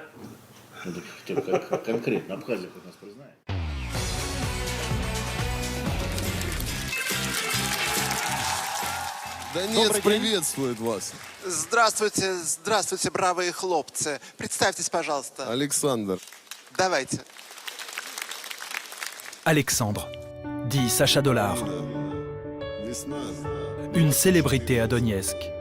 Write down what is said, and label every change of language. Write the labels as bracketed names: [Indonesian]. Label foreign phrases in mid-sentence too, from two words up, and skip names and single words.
[Russian] Как конкретно Абхазия как нас признает. Донецк приветствует вас. Здравствуйте, здравствуйте, бравые хлопцы. Представьтесь, пожалуйста. Александр. Давайте. [French] Alexandre, dit Sacha Dollar. Une célébrité à Donetsk.